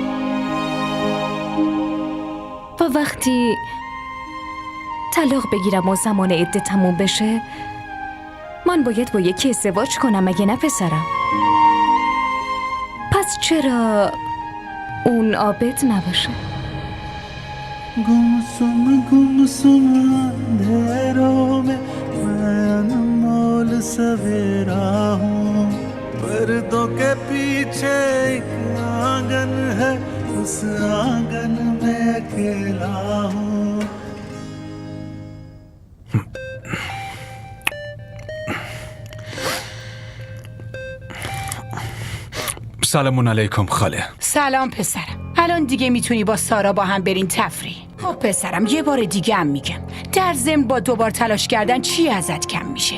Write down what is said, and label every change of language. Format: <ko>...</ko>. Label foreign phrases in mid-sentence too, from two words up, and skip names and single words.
<fa>و وقتی طلاق بگیرم و زمان عده تموم بشه، من باید با یکی ازدواج کنم، مگه نه پسرم؟ پس چرا اون عابد نباشه؟</fa> <hi>गुमसुम अंधेरों में मैं अनमोल सवेरा हूँ, पर्दों के पीछे एक आंगन है, उस आंगन में अकेला हूँ.</hi> <fa>سلام علیکم خاله. سلام پسرم. الان دیگه میتونی با سارا با هم برین تفریح. خب پسرم، یه بار دیگه هم میگم، در ضمن با دوبار تلاش کردن چی ازت کم میشه؟</fa>